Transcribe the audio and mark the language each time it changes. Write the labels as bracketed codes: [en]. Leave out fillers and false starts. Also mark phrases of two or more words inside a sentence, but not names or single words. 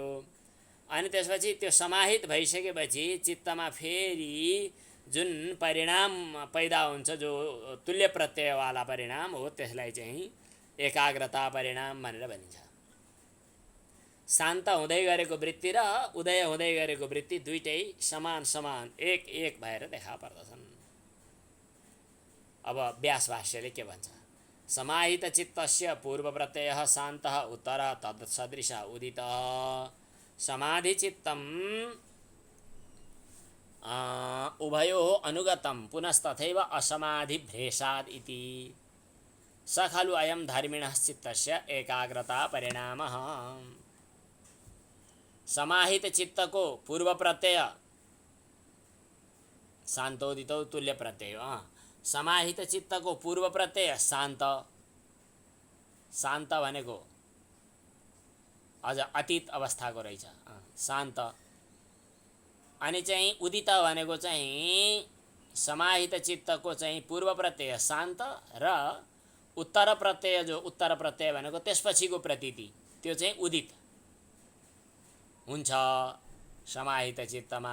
[ne] अनि त्यसपछि त्यो समाहित भइसकेपछि चित्तमा फेरि जुन परिणाम पैदा हुन्छ, जो तुल्य प्रत्ययवाला परिणाम हो, त्यसलाई चाहिँ एकाग्रता परिणाम भनेर भनिन्छ। शान्त हुँदै गरेको वृत्ति र उदय हुँदै गरेको वृत्ति दुईटै समान समान एक एक भएर देखा पर्दछन्। अब व्यास भाष्यले के भन्छ? [sa] समाहित चित्तस्य पूर्व प्रत्ययः शान्तः उत्तरः तत्सदृशः उदितः समाधि चित्तम् उभयोः अनुगतं पुनस्तथैव असमाधिभ्रेषाद् इति स खलु अयं धर्मिणः चित्तस्य एकाग्रता परिणामः। समाहित चित्त को पूर्व प्रत्यय शान्तोदितो तुल्य प्रत्यय, समाहित चित्त को पूर्व प्रत्यय शान्त, [ne] शान्त भनेको अझ अतीत अवस्थाको रहेछ शान्त। अनि चाहिँ उदित भनेको चाहिँ समाहित चित्त को चाहिँ पूर्व प्रत्यय शान्त र उत्तर प्रत्यय, जो उत्तर प्रत्यय भनेको त्यसपछिको प्रतीति, त्यो चाहिँ उदित हुन्छ समाहित चित्तमा।